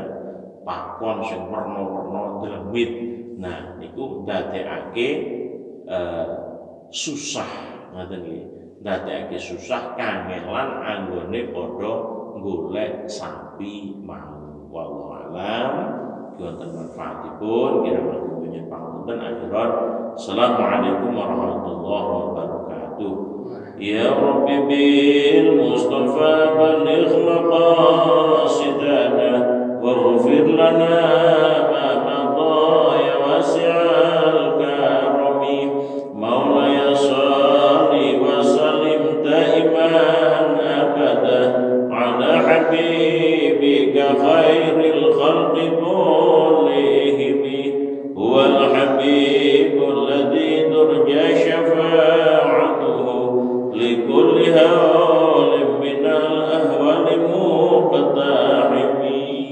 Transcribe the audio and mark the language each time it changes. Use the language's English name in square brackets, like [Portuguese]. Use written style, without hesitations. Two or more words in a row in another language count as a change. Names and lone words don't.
[Javanese] Pakon sing werna-werna dlemit. Nah niku ndadekake susah ngoten nggih. Ndadekake susah kangelan anggone padha golek sapi mau. [Arabic] والله أعلم [Javanese] wonten manfaatipun kirang langkung pangapunten akhirat. [Arabic] السلام عليكم ورحمة الله وبركاته. يا رب بالمصطفى بلغ مقاصدنا واغفر لنا ما مضى يا واسع الكرم مولاي صل وسلم دائما أبدا على حبيبك خير الخلق كلهم هو الحبيب الذي ترجى شفاعته لكل هول من الأهوال مقتحم.